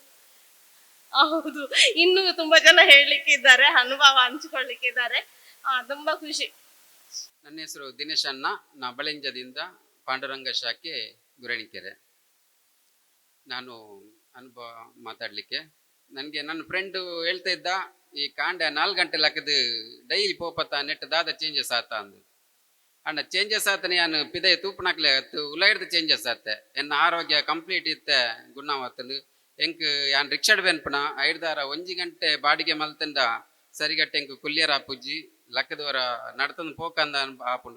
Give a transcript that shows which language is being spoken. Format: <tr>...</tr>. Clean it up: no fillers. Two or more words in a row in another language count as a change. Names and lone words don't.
<kn>ಹೌದು, ಇನ್ನೂ ತುಂಬಾ ಜನ ಹೇಳಲಿಕ್ಕೆ ಇದ್ದಾರೆ, ಅನುಭವ ಹಂಚಿಕೊಳ್ಳಿಕ್ಕೆ ಇದ್ದಾರೆ. ತುಂಬಾ ಖುಷಿ. ನನ್ನ ಹೆಸರು ದಿನೇಶ್ ಅಣ್ಣ, ನಾ ಬಳಿಂಜದಿಂದ ಪಾಂಡುರಂಗ ಶಾಖೆ ಗುರಣಿಕೆರೆ. ನಾನು ಅನುಭವ ಮಾತಾಡ್ಲಿಕ್ಕೆ, ನನಗೆ ನನ್ನ ಫ್ರೆಂಡು ಹೇಳ್ತಾ ಇದ್ದ,</kn> <tcy>ಈ ಕಾಂಡೆ 4 ಗಂಟೆ ಲಕ್ಕದು ಡೈಲಿ ಪೋಪತ್ತ ನೆಟ್ ದಾದ ಚೇಂಜಸ್ ಆತ ಅಂದು. ಅಣ್ಣ ಚೇಂಜಸ್ ಆತನೆ ಯಾನು ಪಿದಯ ತೂಪನಾಕ್ಲೆ ಉಲಾಯ್ದು ಚೇಂಜಸ್ ಆತೆ. ಎನ್ನ ಆರೋಗ್ಯ ಕಂಪ್ಲೀಟ್ ಇತ್ತೆ ಗುಣವತ್ತಂದು ಎಂಕ್ ಯಾನ್ ರಿಕ್ಷಾಡ್ ಬೆನ್ಪುಣ 5-6 ಗಂಟೆ ಬಾಡಿಗೆ ಮಲ್ತಂಡ ಸರಿಗಟ್ಟೆ ಎಂಕ್ ಕುಲ್ಲಿಯರ್ ಆಪುಜ್ಜಿ ಲಕ್ಕದವರ ನಡ್ತಂದು ಪೋಕಂದ ಆಪುಂಡು.</tcy>